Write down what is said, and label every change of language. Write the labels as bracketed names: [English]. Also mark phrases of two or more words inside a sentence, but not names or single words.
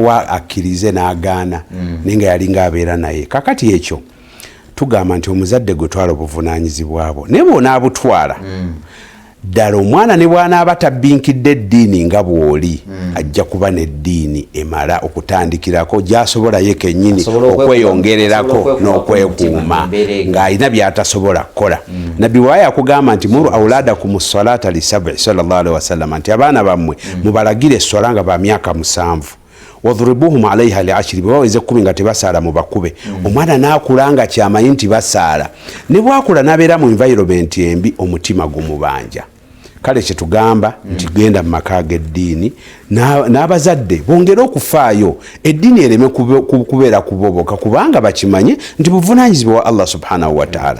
[Ganda] wa akkirize n'agaana ninga yalinga abeera naye kakati ekyo tugamba nti omuzadde gwe twala obuvunaanyizibwa bwo naye bw'onaabutwala ddala omwana ne bw'anaaba tabbinkidde eddiini nga bw'oli ajja kuba n'eddiini emala okutandikirako gy'asobola ye kennyini okweyongererako n'okwekuuma ng'alina by'atasobola kukola. Nabbi waayo akugamba nti [Arabic] مروا أولادكم الصلاة لسبع صلى الله عليه وسلم [Ganda] nti abaana bammwe mubalagire essola nga ba myaka 7 [Arabic] واضربوهم عليها لـ 10 [Ganda] baweze 10 nga tebasaala mu bakube. Omwana n'akulanga kyamanyi nti basaala ne bwakula n'abeera mu environment embi omutima gumubanja. Kale kye tugamba nti genda mu maka g'eddiini n'abazadde bongere okufaayo eddiini ereme kubeera kuboboka kubanga bakimanye nti buvunaanyizibwa wa Allah [Arabic] سبحانه وتعالى.